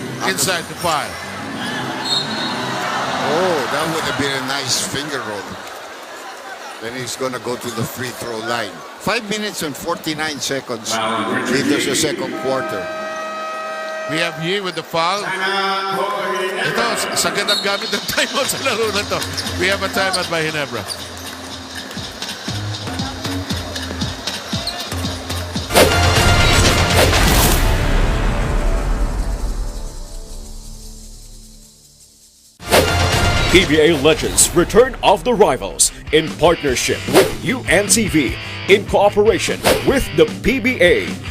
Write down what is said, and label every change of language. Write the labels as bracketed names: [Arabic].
[English] Inside the 5. Oh, that would have been a nice finger roll. Then he's gonna go to the free throw line. 5 minutes and 49 seconds into the second quarter. We have here with the foul. [Filipino] Ito, sagad ang gamit ng timeout sa laro na to. [English] We have a timeout by Ginebra. PBA Legends Return of the Rivals in partnership with UNTV in cooperation with the PBA.